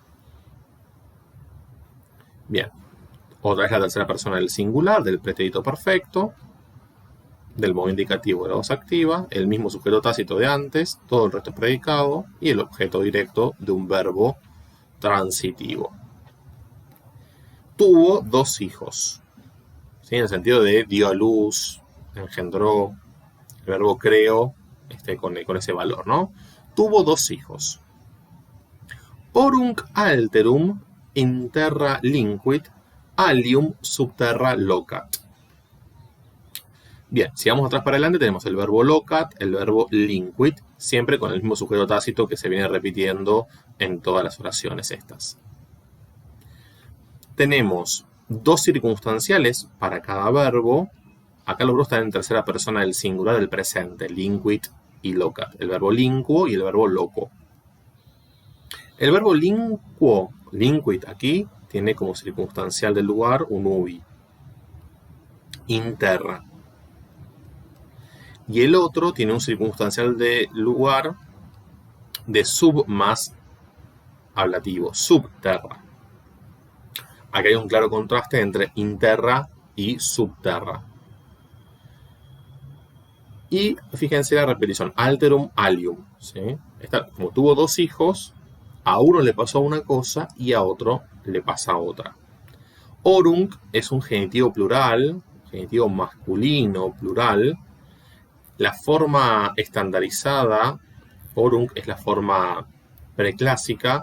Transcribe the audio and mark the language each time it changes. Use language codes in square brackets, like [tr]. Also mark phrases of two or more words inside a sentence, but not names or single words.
[es] Bien, otra vez la tercera persona del singular, del pretérito perfecto, del modo indicativo de la voz activa, el mismo sujeto tácito de antes, todo el resto es predicado, y el objeto directo de un verbo transitivo. Tuvo 2 hijos, ¿sí?, en el sentido de dio a luz, engendró, el verbo creo, con ese valor, ¿no? Tuvo 2 hijos. [la] Orunc alterum in terra linquit, alium subterra locat. [es] Bien, si vamos atrás para adelante tenemos el verbo locat, el verbo linquit, siempre con el mismo sujeto tácito que se viene repitiendo en todas las oraciones estas. Tenemos 2 circunstanciales para cada verbo. Acá los verbos están en tercera persona del singular del presente, linquit y locat. El verbo linquo y el verbo loco. El verbo linquo, linquit aquí, tiene como circunstancial del lugar un ubi. [la] In terra. [es] Y el otro tiene un circunstancial de lugar de sub más ablativo, subterra. Aquí hay un claro contraste entre interra y subterra. Y fíjense la repetición, [la] alterum alium. [es] ¿Sí? Como tuvo dos hijos, a uno le pasó una cosa y a otro le pasa otra. Orunc es un genitivo plural, genitivo masculino plural. La forma estandarizada, orunc, es la forma preclásica.